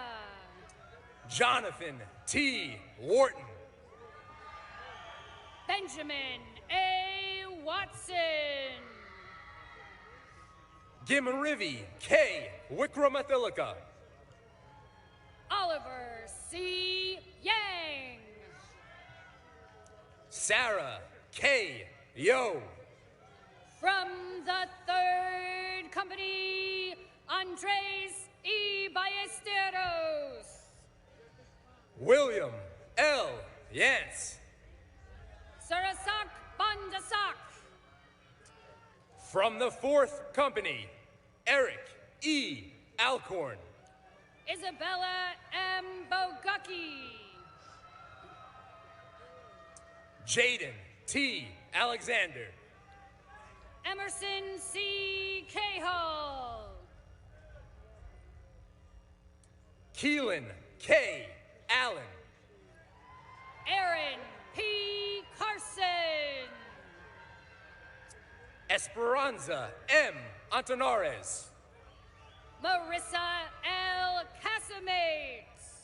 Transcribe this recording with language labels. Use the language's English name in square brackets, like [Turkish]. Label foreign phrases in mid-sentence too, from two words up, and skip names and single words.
[English] Jonathan T. Wharton. Benjamin A. Watson. Gimrivi K. Wikramathilaka. Oliver C. Yang. Sarah K. Yo. From the 3rd Company, Andres E. Ballesteros. William L. Yance. Sarasak Bandasak. From the 4th Company, Eric E. Alcorn. Isabella M. Bogacki. Jaden T. Alexander. Emerson C. Cahall. Keelan K. Allen. Aaron P. Carson. Esperanza M. Antonares. Marissa L. Casamates.